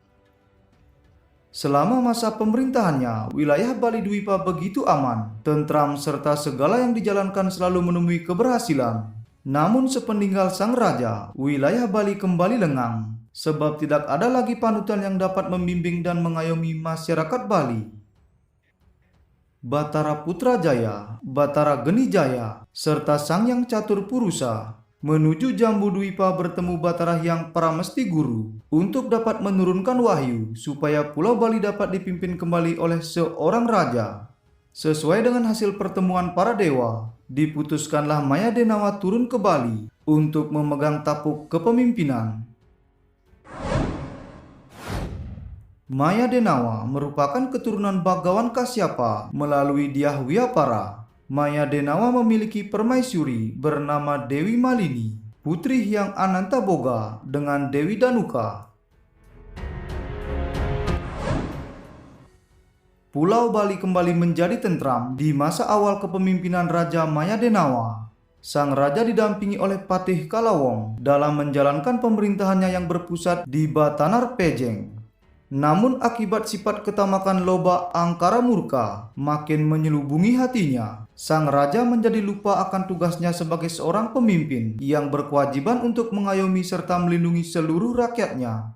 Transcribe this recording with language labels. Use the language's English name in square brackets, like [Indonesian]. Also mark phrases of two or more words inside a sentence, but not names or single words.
[Indonesian] Selama masa pemerintahannya, wilayah Bali Dwipa begitu aman, tentram serta segala yang dijalankan selalu menemui keberhasilan. Namun sepeninggal sang raja, wilayah Bali kembali lengang, sebab tidak ada lagi panutan yang dapat membimbing dan mengayomi masyarakat Bali. Batara Putrajaya, Batara Genijaya, serta Sangyang Catur Purusa menuju Jambu Dwipa bertemu Batara Hyang Paramesti Guru untuk dapat menurunkan wahyu supaya Pulau Bali dapat dipimpin kembali oleh seorang raja. Sesuai dengan hasil pertemuan para dewa, diputuskanlah Mayadenawa turun ke Bali untuk memegang tapuk kepemimpinan. Mayadenawa merupakan keturunan Bagawan Kasyapa melalui Dyah Wiyapara. Mayadenawa memiliki permaisuri bernama Dewi Malini, putri Hyang Anantaboga dengan Dewi Danuka. Pulau Bali kembali menjadi tentram di masa awal kepemimpinan Raja Mayadenawa. Sang raja didampingi oleh Patih Kalawong dalam menjalankan pemerintahannya yang berpusat di Batanar Pejeng. Namun akibat sifat ketamakan loba angkara murka makin menyelubungi hatinya, sang raja menjadi lupa akan tugasnya sebagai seorang pemimpin yang berkewajiban untuk mengayomi serta melindungi seluruh rakyatnya.